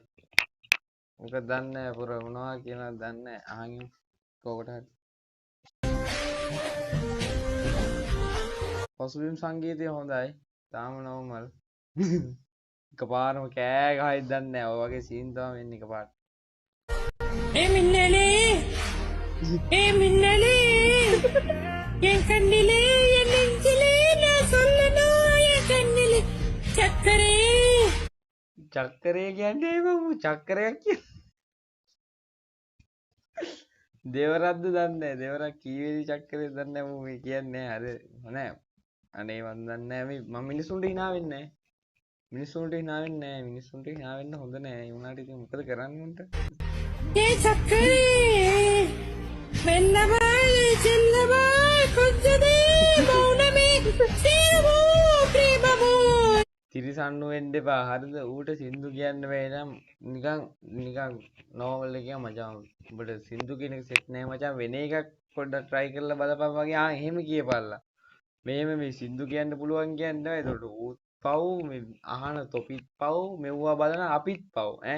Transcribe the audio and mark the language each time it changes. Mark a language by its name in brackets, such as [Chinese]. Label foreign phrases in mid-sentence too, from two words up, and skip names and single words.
[Sinhala] මොකද දන්නේ නැහැ පුර මොනවා කියනවද දන්නේ නැහැ. අහන් කොකට හරි. පසුබිම් සංගීතය හොඳයි. තාම නෝමල්. එකපාරම කෑ ගහයි දන්නේ නැහැ. ඔය වගේ සීන් තමයි වෙන්නේ එකපාරට. [Tamil] என் கண்ணிலே என் நெஞ்சிலே நான் சொல்லணும் என் கண்ணிலே சக்கரே [Sinhala] චක්කරය කියන්නේ මම චක්කරයක් කිය. දෙවරක්ද දන්නේ නැහැ. දෙවරක් කීවේදී චක්කරේ දන්නේ නැහැ මම මේ කියන්නේ. හරි නෑ. අනේ මන් දන්නේ නැහැ මේ මම මිනිසුන්ට hina වෙන්නේ නැහැ. මිනිසුන්ට hina වෙන්නේ නැහැ. මිනිසුන්ට hina වෙන්න හොඳ නැහැ. ඒ වුණාට ඉතින් මොකද කරන්නේ උන්ට? [Tamil] ஏ சக்கரே மெல்லவா செல்லவா கொஞ்சதே மௌனமே சேரவோ பிரேமவோ [Sinhala] තිරිසන්නු වෙන්න එපා. හරිද? ඌට සින්දු කියන්න බෑ නම් නිකන් නෝමල් එකේ මචං. උඹට සින්දු කියන එක සෙට් නෑ මචං. වෙන එකක් පොඩ්ඩක් try කරලා බලපන් වගේ. ආ එහෙම කියපල්ලා. මෙහෙම මේ සින්දු කියන්න පුළුවන් කියන්නේ නැහැ. ඒකට ඌත් පව් මේ අහන තොපිත් පව් මෙව්වා බලන අපිත් පව් ඈ.